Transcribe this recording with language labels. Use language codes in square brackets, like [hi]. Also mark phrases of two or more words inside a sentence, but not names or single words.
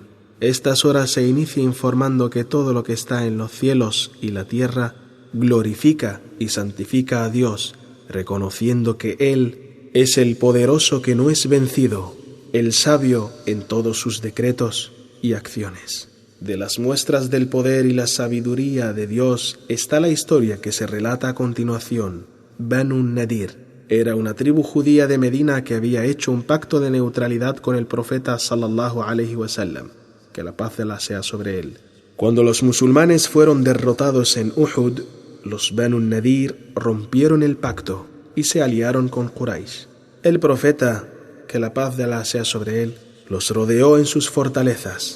[es] Esta sura se inicia informando que todo lo que está en los cielos y la tierra glorifica y santifica a Dios, reconociendo que Él es el poderoso que no es vencido, el sabio en todos sus decretos y acciones. De las muestras del poder y la sabiduría de Dios está la historia que se relata a continuación. Banu Nadir era una tribu judía de Medina que había hecho un pacto de neutralidad con el profeta [ar] صلى الله عليه وسلم, [es] que la paz de Allah sea sobre él. Cuando los musulmanes fueron derrotados en Uhud, los Banu Nadir rompieron el pacto y se aliaron con Quraysh. El profeta, que la paz de Allah sea sobre él, los rodeó en sus fortalezas.